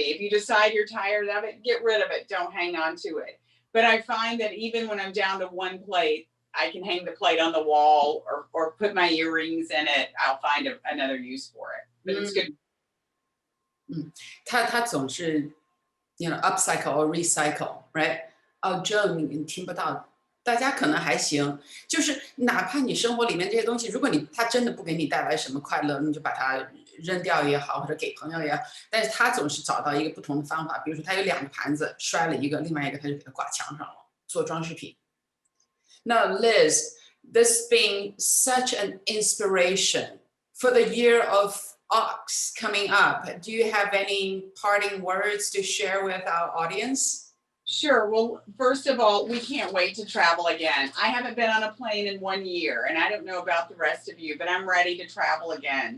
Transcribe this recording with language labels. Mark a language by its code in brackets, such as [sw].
[en] If you decide you're tired of it, get rid of it. Don't hang on to it. But I find that even when I'm down to 1 plate, I can hang the plate on the wall or put my earrings in it. I'll find another use for it. But it's good. [zh] 他总是 [en] upcycle or recycle, right? [zh] 这你听不到，大家可能还行。就是哪怕你生活里面这些东西，如果他真的不给你带来什么快乐，你就把它扔掉也好，或者给朋友也好。但是他总是找到一个不同的方法，比如说他有2个盘子，摔了一个，另外一个他就给它挂墙上了，做装饰品。 [en] Now, Liz, this being such an inspiration for the year of Ox coming up, do you have any parting words to share with our audience? Sure. Well, first of all, we can't wait to travel again. I haven't been on a plane in 1 year, and I don't know about the rest of you, but I'm ready to travel again.